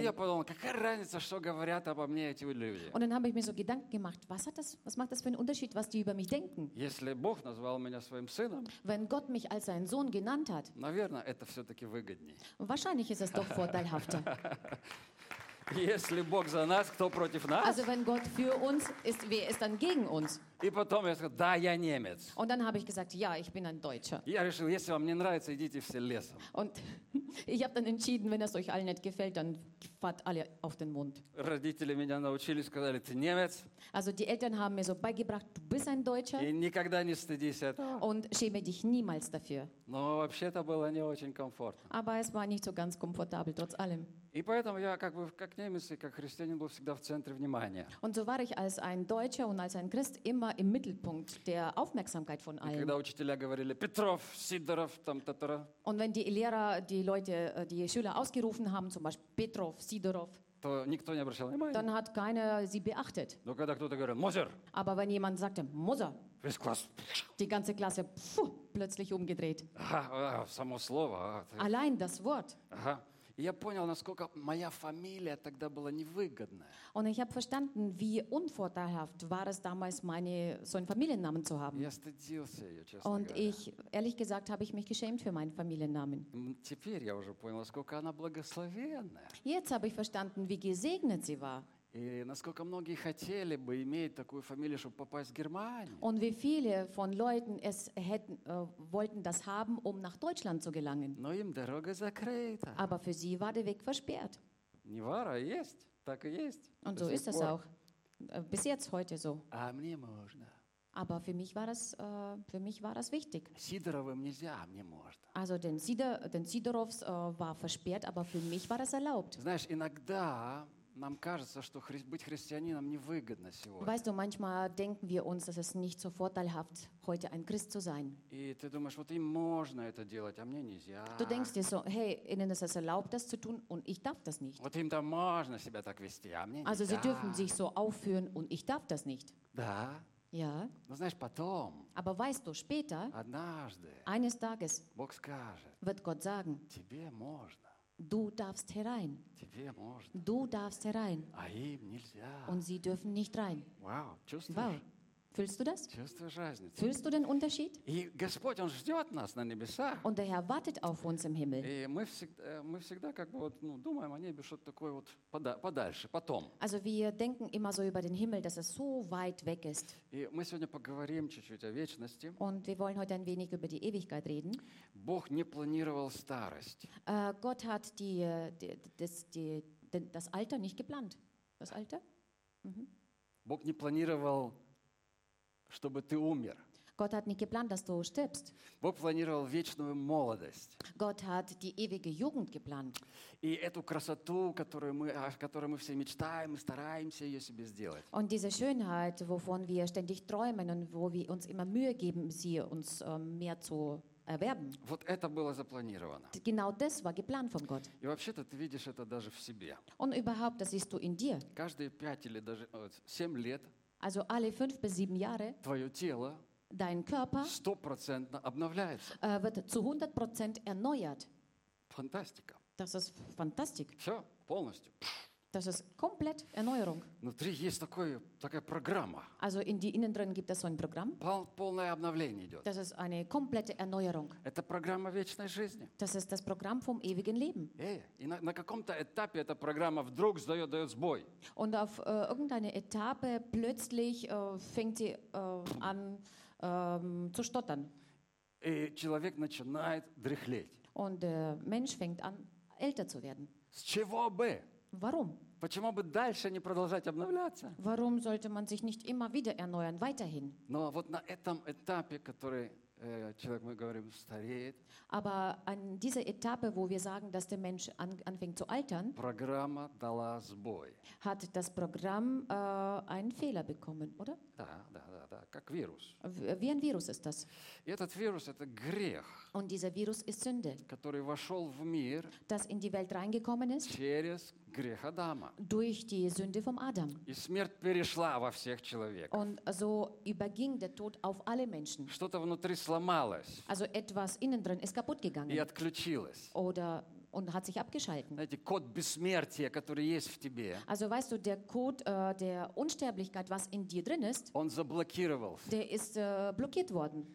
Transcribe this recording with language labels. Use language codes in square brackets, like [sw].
[ru] И я подумал, какая разница, что говорят обо мне эти люди. [de] Und dann habe ich mir so Gedanken gemacht, was macht das für einen Unterschied, was die über mich denken? [ru] Если Бог назвал меня своим сыном. [de] Wenn Gott mich als seinen Sohn genannt hat. [ru] Наверное, это все-таки выгоднее. [de] Wahrscheinlich ist es doch vorteilhafter. [ru] Если Бог за нас, кто против нас? [de] Also wenn Gott für uns ist, wer ist dann gegen uns? [ru] И потом я сказал, да, я немец. [de] Und dann habe ich gesagt, ja, ich bin ein Deutscher. [ru] Я решил, если вам не нравится, идите все лесом. [de] Und ich habe dann entschieden, wenn es euch allen nicht gefällt, dann fahrt alle auf den Mond. [ru] Родители меня научили, сказали, ты немец. [de] Also die Eltern haben mir so beigebracht, du bist ein Deutscher. [ru] И никогда не стыдись этого. [de] Und schäme dich niemals dafür. [ru] Но вообще-то было не очень комфортно. [de] Aber es war nicht so ganz komfortabel, trotz allem. [ru] И поэтому я как бы как немец и как христианин был всегда в центре внимания. [de] Und so war ich als ein Deutscher und als ein Christ immer im Mittelpunkt der Aufmerksamkeit von allen. [ru] Когда учителя говорили Петров, Сидоров, там, татара. [de] Und wenn die Lehrer die Leute, die Schüler ausgerufen haben, zum Beispiel Петров, Сидоров, [ru] то никто не обращал внимания. [de] Dann hat keiner sie beachtet. [ru] Но когда кто-то говорил Мозер. [de] Aber wenn jemand sagte Мозер. [ru] Весь класс. [de] Die ganze Klasse plötzlich umgedreht. [ru] Само слово. [de] Allein das Wort. [ru] Ага. Я понял, насколько моя фамилия тогда была невыгодная. [de] Und ich habe verstanden, wie unvorteilhaft war es damals, meine so einen Familiennamen zu haben. [ru] Я стыдился ее, честно [de] Und [ru] говоря. [de] Ich, ehrlich gesagt, habe ich mich geschämt für meinen Familiennamen. [ru] Теперь я уже понял, насколько она благословенная. [de] Jetzt habe ich verstanden, wie gesegnet sie war. [ru] И насколько многие хотели бы иметь такую фамилию, чтобы попасть в Германию. [de] Und wie viele von Leuten es hätten, wollten das haben, um nach Deutschland zu gelangen. [ru] Но им дорога закрыта. [de] Aber für sie war der Weg versperrt. [ru] Не вар, а есть. Так и есть. [de] Und so ist es auch. Bis jetzt, heute so. [ru] А мне можно. [de] Aber für mich war das wichtig. [ru] Сидоровым нельзя, а мне можно. [de] Also den Сидоровs war versperrt, aber für mich war das erlaubt. [ru] Знаешь, иногда... Нам кажется, что быть христианином невыгодно сегодня. [de] Weißt du, manchmal denken wir uns, dass es nicht so vorteilhaft heute ein Christ zu sein. [ru] И ты думаешь, вот им можно это делать, а мне нельзя. [de] Du denkst dir so, hey, ihnen ist es erlaubt, das zu tun, und ich darf das nicht. [ru] Вот им-то можно себя так вести, а мне нельзя. [de] Also sie dürfen sich so aufführen, und ich darf das nicht. [ru] Да. [de] Ja. [ru] Но знаешь, потом. [de] Aber weißt du, später. [ru] Однажды. [de] Eines Tages. [ru] Бог скажет. [de] Wird Gott sagen. [ru] Тебе можно. [de] Du darfst herein. [ru] Тебе можно. [de] Du darfst herein. [ru] А им нельзя. [de] Und sie dürfen nicht rein. [ru] Wow, чувствуешь? [de] Wow. Fühlst du das? [ru] Чувствуешь разницу? [de] Fühlst du den Unterschied? [ru] И Господь, он ждет нас на небесах. [de] Und der Herr wartet auf uns im Himmel. [ru] И мы всегда как бы вот, ну, думаем о небе, что-то такое вот подальше, потом. [de] Also wir denken immer so über den Himmel, dass es so weit weg ist. [ru] И мы сегодня поговорим чуть-чуть о вечности. [de] Und wir wollen heute ein wenig über die Ewigkeit reden. [ru] Бог не планировал старость. [de] Gott hat das Alter nicht geplant. Das Alter? [ru] Mhm. Бог не планировал, чтобы ты умер. [de] Gott hat nicht geplant, dass du stirbst. [ru] Бог планировал вечную молодость. [de] Gott hat die ewige Jugend geplant. [ru] И эту красоту, о которой мы все мечтаем, мы стараемся ее себе сделать. [de] Und diese Schönheit, wovon wir ständig träumen und wo wir uns immer Mühe geben, sie uns mehr zu erwerben. [ru] Вот это было запланировано. [de] Genau das war geplant von Gott. [ru] И вообще-то ты видишь это даже в себе. [de] Und überhaupt, das siehst du in dir. [ru] Каждые 5 или даже 7 лет. [de] Also alle 5 bis 7 Jahre. [ru] Твое тело. [de] Dein Körper [ru] 100% обновляется. [de] Wird zu 100% erneuert. [ru] Фантастика. [de] Das ist Fantastik. [ru] Все, полностью. [de] Das ist komplett Erneuerung. [ru] Внутри есть такая программа. [de] Also in die innen drin gibt es so ein Programm. [ru] Полное обновление идет. [de] Das ist eine komplette Erneuerung. [ru] Это программа вечной жизни. [de] Das ist das Programm vom ewigen Leben. [ru] И на каком-то этапе эта программа вдруг дает сбой. [de] Und auf irgendeine Etappe plötzlich fängt sie an zu stottern. [ru] И человек начинает дряхлеть. [de] Und der Mensch fängt an älter zu werden. [ru] С чего бы? [de] Warum? [ru] Почему бы дальше не продолжать обновляться? [de] Warum sollte man sich nicht immer wieder erneuern, weiterhin? [ru] Но вот на этом этапе, который человек, мы говорим, стареет. [de] Aber an dieser Etappe, wo wir sagen, dass der Mensch anfängt zu altern, [ru] Программа дала сбой. [de] Hat das Programm einen Fehler bekommen, oder? [ru] Да, как вирус. [de] Wie ein Virus ist das. [ru] И этот вирус – это грех. [de] Und dieser Virus ist Sünde. [ru] Который вошел в мир. [de] Das in die Welt reingekommen ist. [ru] Через грех Адама. [de] Durch die Sünde vom Adam. [ru] И смерть перешла во всех человек. [de] Und so überging der Tod auf alle Menschen. [ru] Что-то внутри сломалось. [de] Also etwas innen drin ist kaputt gegangen. [ru] И отключилось. [de] Oder und hat sich abgeschalten. [ru] Знаете, код бессмертия, который есть в тебе. [de] Also weißt du, der Code der Unsterblichkeit, was in dir drin ist. [ru] Он заблокировался. [de] Der ist blockiert worden.